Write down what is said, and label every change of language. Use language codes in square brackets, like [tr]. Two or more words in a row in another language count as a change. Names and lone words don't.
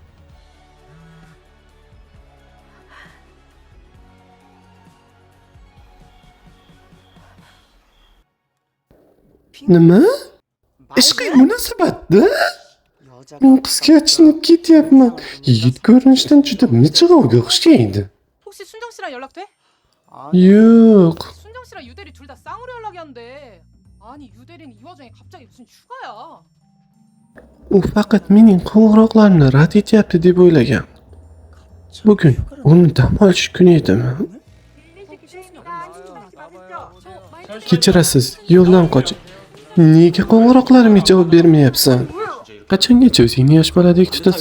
[uz] Nima? Ishqiy munosabatda? Men qizga achinib ketyapman. Yigit ko'rinishdan juda michig'ovga o'xshaydi. [ko] 혹시 순정 씨랑 연락돼? [uz] Yo'q. [ko] 순정 씨랑 유대리 둘 다 쌍으로 연락이 안 돼. 아니 유대리는 이 와중에 갑자기 무슨 휴가야? [uz] U faqat mening qo'ng'iroqlarimni rad etyapti deb o'ylagan. Bugun uni dam olish kuni edimi? Kechirasiz, yo'ldan qoch. Nega qo'ng'iroqlarimga javob bermayapsan? Qachongacha o'zingni yosh boladek tutasan?